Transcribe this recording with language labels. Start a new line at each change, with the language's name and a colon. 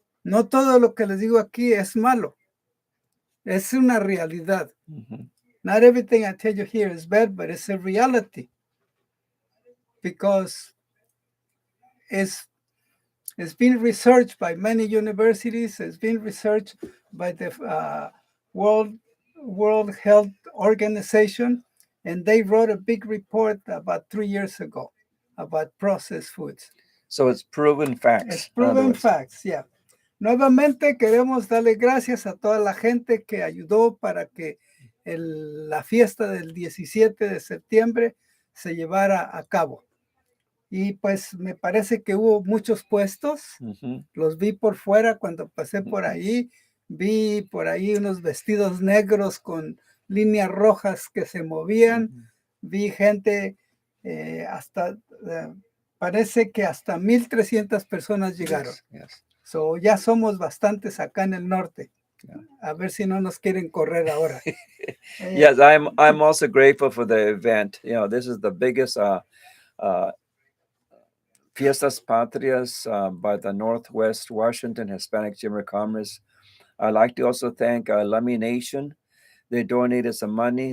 Spanish: No todo lo que les digo aquí es malo, es una realidad. Mhm.
English: Not everything I tell you here is bad, but it's a reality because it's it's been researched by many universities. It's been researched by the World World Health Organization, and they wrote a big report about 3 years ago about processed foods. So it's proven It's facts, in other proven words. facts, yeah.
Spanish: Nuevamente queremos darle gracias a toda la gente que ayudó para que la fiesta del 17 de septiembre se llevara a cabo. Y pues me parece que hubo muchos puestos, Mhm. los vi por fuera cuando pasé por ahí, vi por ahí unos vestidos negros con líneas rojas que se movían, Mhm. vi gente hasta, parece que hasta 1,300 personas llegaron.
English: Yes, yes.
Spanish: So, ya somos bastantes acá en el norte.
English: Yeah.
Spanish: A ver si no nos quieren correr ahora.
English: Yes, I'm also grateful for the event. You know, this is the biggest uh, Fiestas Patrias by the Northwest Washington Hispanic Chamber of Commerce. I'd like to also thank Lummi Nation. They donated some money.